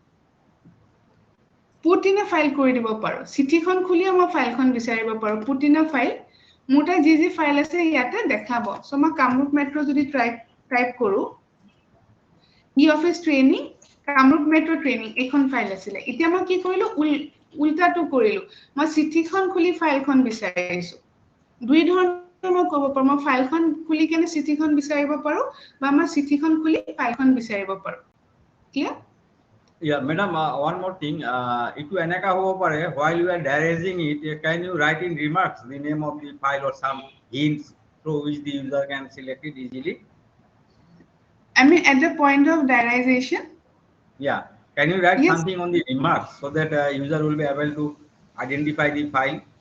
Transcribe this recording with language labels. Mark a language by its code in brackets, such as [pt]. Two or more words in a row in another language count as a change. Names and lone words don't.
[as] পুটিনে ফাইল কৰি দিব পাৰো চিঠিখন খুলিও মই ফাইলখন বিচাৰিব পাৰো পুটিনে ফাইল মোটা যি ফাইল আছে ইয়াতে দেখাব সো মই কামৰূপ মেট্ৰো যদি টাইপ কৰো eOffice ট্ৰেইনিং কামৰূপ মেট্ৰো ট্ৰেইনিং এখন ফাইল আছিল এতিয়া মই কি কৰিলো উল্টাটো কৰিলো মই চিঠিখন খুলি ফাইলখন বিচাৰিছো দুই ধৰণে মই কৰিব পাৰো মই ফাইলখন খুলি কেনে চিঠিখন বিচাৰিব পাৰো বা মই চিঠিখন খুলি ফাইলখন বিচাৰিব পাৰো ক্লিয়াৰ [en] Yeah, madam, one more thing. [as] ইটো এনেকুৱা হ'ব পাৰে [en] while you are diarizing it, can you write in remarks the name of the file or some hints through which the user can select it easily? I mean, at the point of diarization? Yeah. Can you write something on the remarks so that user will be able to identify the file?